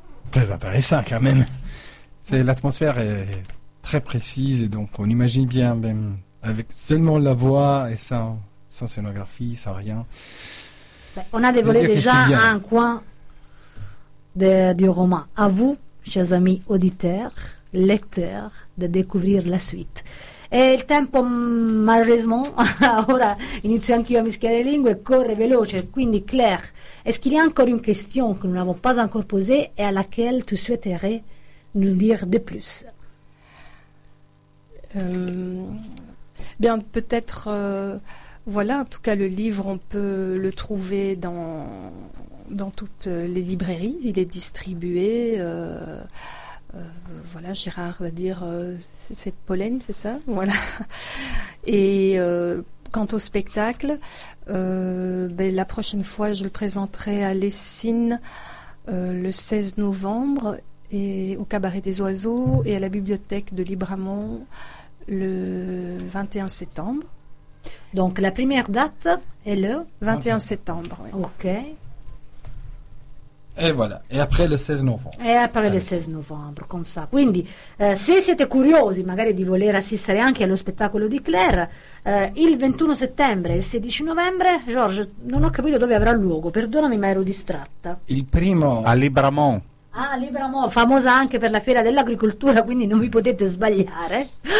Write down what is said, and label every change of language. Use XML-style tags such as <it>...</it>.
<fr>Très intéressant quand même. C'est, l'atmosphère est très précise et donc on imagine bien même. Avec seulement la voix et sans scénographie, sans rien. On a dévoilé déjà un coin du roman. À vous, chers amis auditeurs, lecteurs, de découvrir la suite. Et</fr> <it>il tempo,</it> <fr>malheureusement,</fr> <it>ora inizio anch'io a mischiare le lingue, corre veloce. Quindi,</it> <fr>Claire, est-ce qu'il y a encore une question que nous n'avons pas encore posée et à laquelle tu souhaiterais nous dire de plus? Bien, peut-être, voilà, en tout cas, le livre, on peut le trouver dans toutes les librairies. Il est distribué, voilà, Gérard va dire, c'est Pollen, c'est ça? Voilà. Et quant au spectacle, ben, la prochaine fois, je le présenterai à Lessine le 16 novembre et au Cabaret des Oiseaux et à la Bibliothèque de Libramont. Le 21 septembre. Donc la première date est le 21 septembre. Oui. Ok. Et voilà, et après le 16 novembre. Et après le 16 novembre, comme ça.</fr> <it>Quindi, se siete curiosi magari di voler assistere anche allo spettacolo di Claire, il 21 settembre e il 16 novembre, George, non ho capito dove avrà luogo, perdonami ma ero distratta. Il primo a Libramont. Ah, Libramont, famosa anche per la fiera dell'agricoltura, quindi non vi potete sbagliare.</it>